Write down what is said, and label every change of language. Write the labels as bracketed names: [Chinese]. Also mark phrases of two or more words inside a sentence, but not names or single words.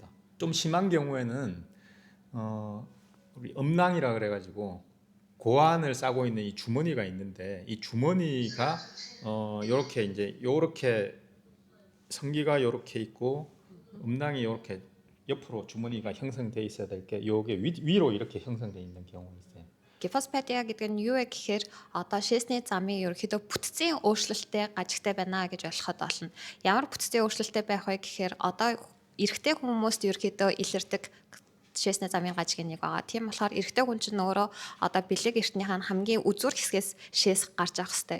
[Korean] 좀 심한 경우에는 우리 음낭이라 그래가지고 고안을 싸고 있는 이 주머니가 있는데 이 주머니가 요렇게 이제 요렇게 성기가 요렇게 있고 음낭이 요렇게 옆으로 주머니가 형성돼 있어야 될 게 요게 위로 이렇게 형성돼 있는 경우가 있어요. [Mongolian] Гипоспатия гэдэг нь юу вэ гэхээр одоо шээсний замын ерөөхдөө бүтцийн өөрчлөлттэй гажигтай байна гэж ойлгоход болно. Ямар бүтцийн өөрчлөлттэй байх вэ гэхээр одоо эрэгтэй хүмүүст ерөөхдөө илэрдэг шээсний замын гажиг нэг байгаа. Тийм болохоор эрэгтэй хүн чинь өөрөө одоо бэлэг эртнийхээ хамгийн үзүүр хэсгээс шээс гарч явах хэрэгтэй.